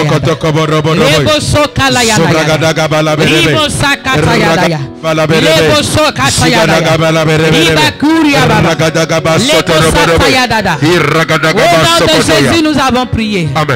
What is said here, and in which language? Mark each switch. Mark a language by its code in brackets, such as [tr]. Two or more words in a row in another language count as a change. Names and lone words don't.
[fr] Rebo Sokala Yada, Rebo Sakata Yada, Rebo Sokata Yada, Ribakuria Baba, Lebo Sata Yada. Au nom de Jésus, nous avons prié. Amen.